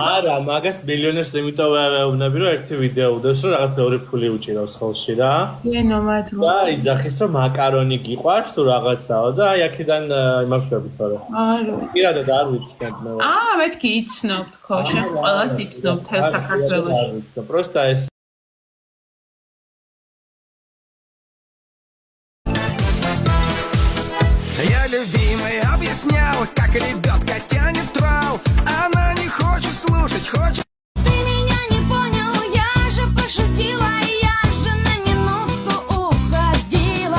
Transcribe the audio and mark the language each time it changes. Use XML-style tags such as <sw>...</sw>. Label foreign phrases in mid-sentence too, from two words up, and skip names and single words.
<ka>არა მაგას მილიონერს იმიტომ ვეუბნები რომ ერთი ვიდეო უდევს რომ რაღაც მეორე ფული უჭირავს ხელში რა. გენო მადლობა. და იძახის რომ მაკარონი გიყვარს თუ რაღაცაო და აი აქედან იმავშობთ თორე. არა. პირადად არ ვიცნობ მე. მეთქი იცნობთ ხო შენ ყველას იცნობ თელ საქართველოში. არ ვიცნობ. პროსტა ეს</ka> <ru>Я любимая объясняла, как лебедка тянет трал. Она не хочет слушать, хочет. Ты меня не понял, я же пошутила, я же на минутку уходила.</ru>